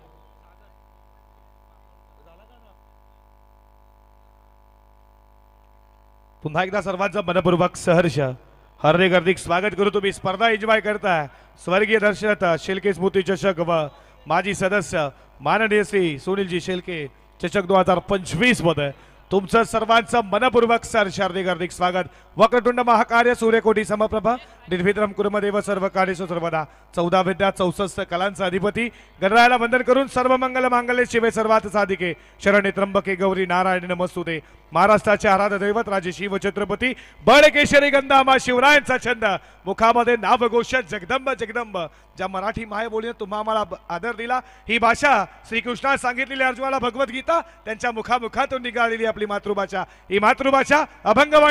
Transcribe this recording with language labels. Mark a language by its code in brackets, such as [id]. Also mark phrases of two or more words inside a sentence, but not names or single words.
[mr] पुन्हा एकदा सर्वांचं मनपूर्वक सहर्ष हार्दिक हार्दिक स्वागत करू। तुम्ही स्पर्धा एन्जॉय करताय स्वर्गीय दर्शक शेलके स्मृती चषक व माजी सदस्य माननीय श्री सुनीलजी शेलके चषक 2025 मध्ये तुमचं सर्वांचं मनपूर्वक सहर्ष हार्दिक हार्दिक स्वागत। [sa] वक्रतुंड महाकार्य सूर्यकोटी समप्रभा निर्विघ्नं कुर्मदेव सर्व कार्येषु सर्वदा [mr] 14 विद्या 64 कलांचा अधिपती गणरायाला वंदन करून [sa] सर्व मंगल मांगल्ये शिवे सर्वार्थ साधिके शरण्ये त्र्यंबके गौरी नारायणी नमस्तुते। [mr] महाराष्ट्राचे आराध्य दैवत राजे शिव छत्रपती बळकेशरी गंधामा शिवरायांचा छंद मुखामध्ये नावघोष जगदंब जगदंब। ज्या मराठी मायबोलीने तुम्हा आम्हाला आदर दिला ही भाषा श्रीकृष्णा सांगितलेली अर्जुनाला भगवद्गीता त्यांच्या मुखामुखातून निघालेली आपली मातृभाषा ही मातृभाषा अभंगवाणी